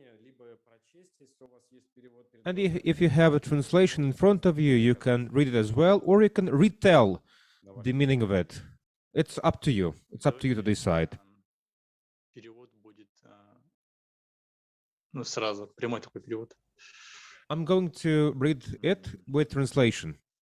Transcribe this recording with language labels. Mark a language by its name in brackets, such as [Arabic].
[Russian] либо прочесть, если у вас есть перевод. [English] and if you have a translation in front of you, you can read it as well, or you can retell the meaning of it. It's up to you. It's up to you to decide. [Russian] Перевод будет, ну, сразу, прямой такой перевод. [English] I'm going to read it with translation.